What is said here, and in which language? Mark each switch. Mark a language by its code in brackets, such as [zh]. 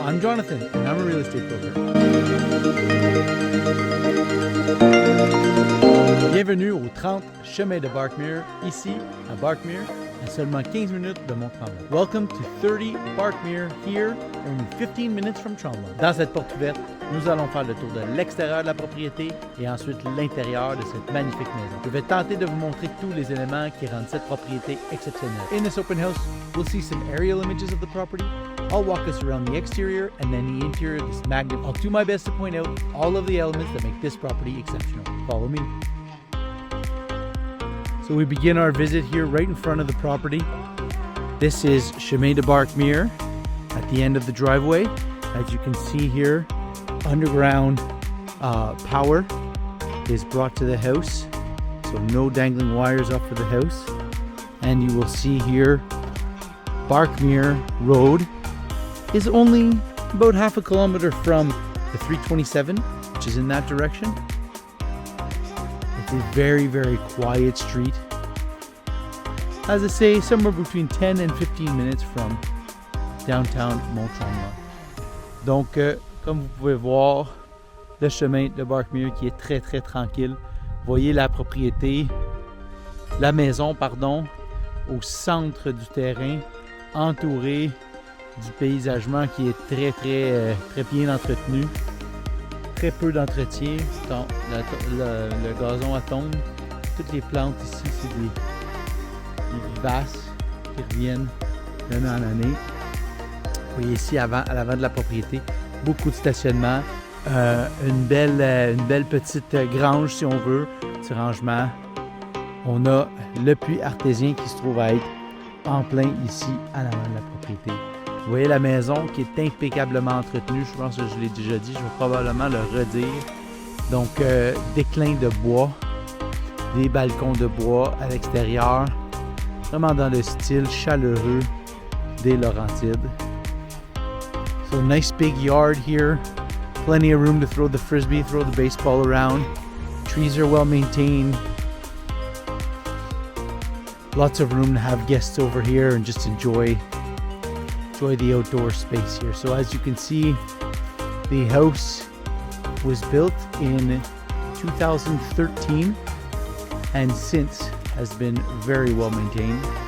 [en] I'm Jonathan and I'm a real estate broker. [fr] Bienvenue au 30 chemin de Barkmere, ici à Barkmere, à seulement 15 minutes de Mont-Tremblant. [en] Welcome to 30 Barkmere, here, only 15 minutes from Tremblant. [fr] Dans cette porte ouverte, nous allons faire le tour de l'extérieur de la propriété et ensuite l'intérieur de cette magnifique maison. Je vais tenter de vous montrer tous les éléments qui rendent cette propriété exceptionnelle. [en] In this open house, we'll see some aerial images of the property. I'll walk us around the exterior and then the interior of this magnificent. I'll do my best to point out all of the elements that make this property exceptional. Follow me. So we begin our visit here right in front of the property. This is Chemin de Barkmere at the end of the driveway. As you can see here, underground power is brought to the house. So no dangling wires up for the house. And you will see here, Barkmere Road is only about half a kilometer from the 327, which is in that direction. It's a very, very quiet street. As I say, somewhere between 10 and 15 minutes from downtown Mont-Tremblant. [fr] Donc, comme vous pouvez voir, le chemin de Barkmere qui est très, très tranquille. Vous voyez la propriété, la maison, pardon, au centre du terrain, entourée du paysagement qui est très, très, très bien entretenu. Très peu d'entretien, le gazon à tombe. Toutes les plantes ici, c'est des vivaces qui reviennent d'année en année. Vous voyez ici, à l'avant de la propriété, beaucoup de stationnement. Une belle petite grange, si on veut, petit rangement. On a le puits artésien qui se trouve à être en plein ici, à l'avant de la propriété. Vous voyez la maison qui est impeccablement entretenue. Je pense que je l'ai déjà dit, je vais probablement le redire. Donc, déclin de bois, des balcons de bois à l'extérieur, vraiment dans le style chaleureux des Laurentides. [en] So, nice big yard here. Plenty of room to throw the frisbee, throw the baseball around. Trees are well maintained. Lots of room to have guests over here and just enjoy the outdoor space here. So as you can see, the house was built in 2013 and since has been very well maintained.